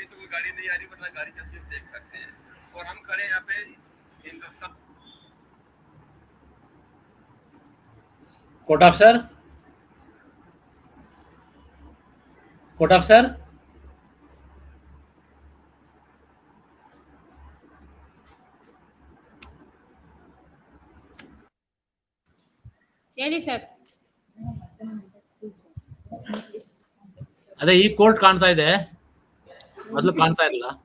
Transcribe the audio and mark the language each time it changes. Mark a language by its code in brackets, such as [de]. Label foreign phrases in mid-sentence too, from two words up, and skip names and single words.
[hi] गाड़ी नहीं आ रही वरना गाड़ी चलती है देख सकते हैं। और हम खड़े यहाँ पे हिंदुस्तान [en] court officer [kn] ಹೇಳಿ ಸರ್. ಅದೇ ಈ ಕೋರ್ಟ್ ಕಾಣ್ತಾ ಇದೆ, ಮೊದಲು ಕಾಣ್ತಾ ಇರಲಿಲ್ಲ.